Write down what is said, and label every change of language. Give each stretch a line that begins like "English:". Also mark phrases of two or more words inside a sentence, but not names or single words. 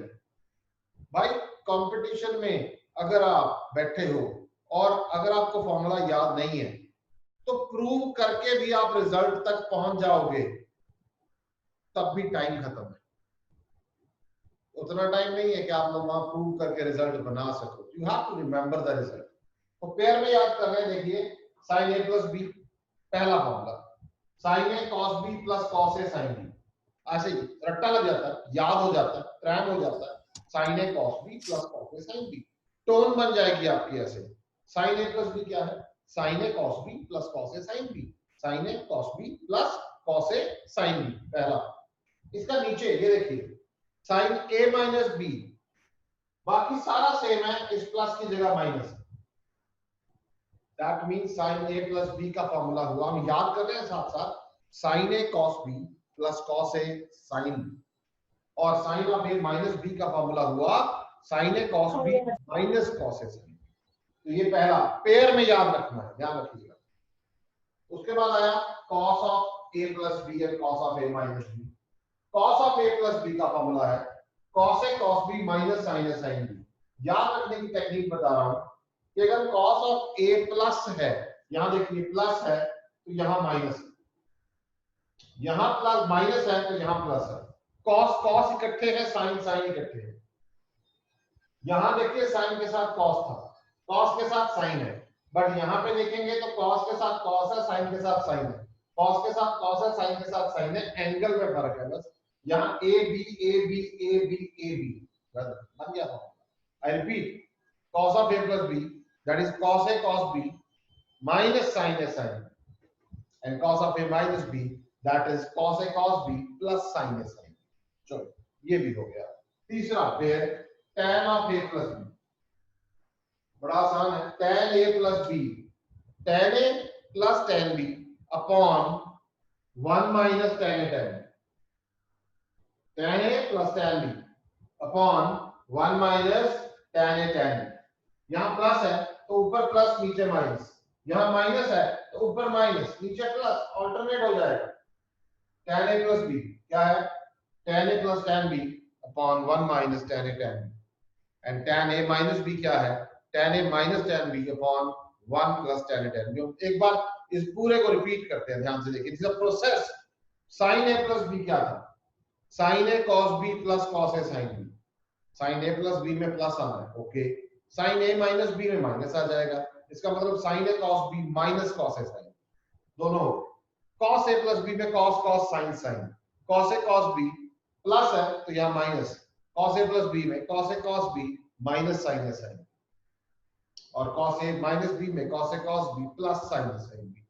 Hindi: भाई कंपटीशन में अगर आप बैठे हो और अगर आपको फॉर्मूला याद नहीं है तो प्रूव करके भी आप रिजल्ट तक पहुंच जाओगे, तब भी टाइम खत्म है। उतना टाइम नहीं है कि आप लोग वहां प्रूव करके रिजल्ट बना सको।
English: you have to remember the result.
Hindi: तो पेयर में याद कर रहे हैं, देखिए
English: sin a plus b,
Hindi: पहला फॉर्मूला
English: sin a cos b plus cos a sin b.
Hindi: ऐसे ही रट्टा लग जाता है, याद हो जाता है, ट्रैम हो जाता है।
English: sin a cos b plus cos a sin b,
Hindi: टोन बन जाएगी आपकी ऐसे।
English: sin a plus b
Hindi: क्या है?
English: sin a cos b plus cos a sin b, sin a cos b plus cos a sin b,
Hindi: पहला। इसका नीचे ये देखिए
English: sin a minus b,
Hindi: बाकी सारा सेम है, इस प्लस की जगह माइनस।
English: that means sin a plus b
Hindi: का फॉर्मूला हुआ, हम याद कर रहे हैं साथ साथ,
English: sin a cos b plus cos a sin b,
Hindi: और
English: sin of a minus b
Hindi: का फॉर्मूला हुआ
English: sin a cos b minus cos a sin b.
Hindi: तो ये पहला पेयर में याद रखना है, ध्यान रखिएगा। उसके बाद आया
English: cos of a plus b and cos of a minus b. cos of a plus b
Hindi: का फॉर्मूला है
English: cos a cos b minus sin a sin b.
Hindi: याद रखने की टेक्निक बता रहा हूं कि अगर cos of a प्लस है, यहां देखिए प्लस है तो यहां माइनस है, यहां प्लस माइनस है तो यहां प्लस है। cos cos इकट्ठे हैं, sin sin इकट्ठे हैं। यहां देखिए sin के साथ cos था, cos के साथ sin है, बट यहां पे देखेंगे तो cos के साथ cos है, sin के साथ sin है, cos के साथ cos है, sin के साथ sin है। एंगल में फर्क है बस। यहां a b a b a b a b बन गया था।
English: I repeat, cos of a plus b, that is cos a cos b minus sin a sin b, and cos of a minus b, that is cos a cos b plus sin a sin b।
Hindi: चलो ये भी हो गया। तीसरा पेयर
English: tan of a plus b,
Hindi: बड़ा आसान है।
English: tan a plus b, tan a plus tan b upon 1 minus tan a tan b, tan a plus tan b upon 1 minus tan a tan b।
Hindi: यहां प्लस है तो ऊपर प्लस नीचे माइनस, यहां माइनस है तो ऊपर माइनस नीचे प्लस, ऑल्टरनेट हो जाएगा।
English: tan a plus b
Hindi: क्या है?
English: tan a plus tan b upon 1 minus tan a tan b,
Hindi: एंड
English: tan a minus b
Hindi: क्या है,
English: tan a minus tan b upon 1 plus tan a tan b.
Hindi: एक बार इस पूरे को रिपीट करते हैं, ध्यान से देखिए,
English: this is a process. sin a plus b
Hindi: क्या था,
English: sin a cos b plus cos a sin b. sin a plus b
Hindi: में प्लस आना है, ओके।
English: sin a minus b
Hindi: में माइनस आ जाएगा, इसका मतलब
English: sin a cos b minus cos a sin,
Hindi: दोनों हो।
English: cos a plus b
Hindi: में cos cos sin sin,
English: cos a cos b plus
Hindi: है तो यहाँ माइनस,
English: cos a plus b
Hindi: में
English: cos a cos b minus sin a sin,
Hindi: और
English: cos a minus b
Hindi: में
English: cos a cos b plus sin a sin b.